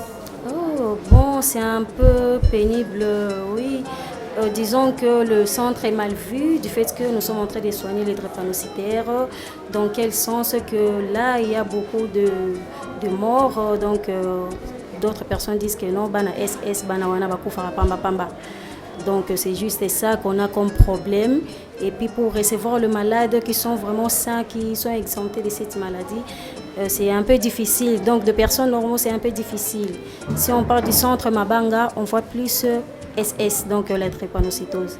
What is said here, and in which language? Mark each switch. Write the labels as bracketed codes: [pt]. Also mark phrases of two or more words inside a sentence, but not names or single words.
[fr] Oh, bon, c'est un peu pénible, oui. Disons que le centre est mal vu du fait que nous sommes en train de soigner les drépanocytaires. Dans quel sens que là, il y a beaucoup de morts. Donc, d'autres personnes disent que non, [ln] bana SS, bana wana bakufara pamba pamba. [fr] Donc, c'est juste ça qu'on a comme problème. Et puis, pour recevoir les malades qui sont vraiment sains, qui sont exemptés de cette maladie, c'est un peu difficile. Donc, de personnes normaux, c'est un peu difficile. Si on parle du centre Mabanga, on voit plus SS, donc la drépanocytose.